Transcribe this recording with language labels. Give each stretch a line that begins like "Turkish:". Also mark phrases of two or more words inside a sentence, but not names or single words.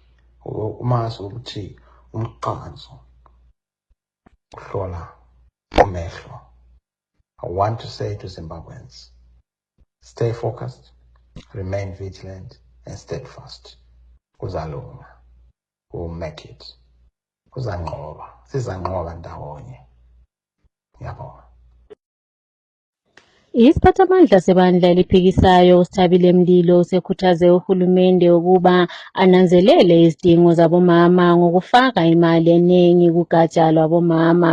English: I want to say to Zimbabweans, stay focused, remain vigilant, and steadfast. Kuzalunga. We'll make it.
North Ndebele: Kuzanqoba. Sizanqoba ndawonye. Ngiyabonga. Isiphathamandla sebandla eliphikisayo uSithabile Mlilo sekhuthaze uhulumende ukuba ananzelele izidingo zabomama ngokufaka imali eningi kugatsha lwabomama.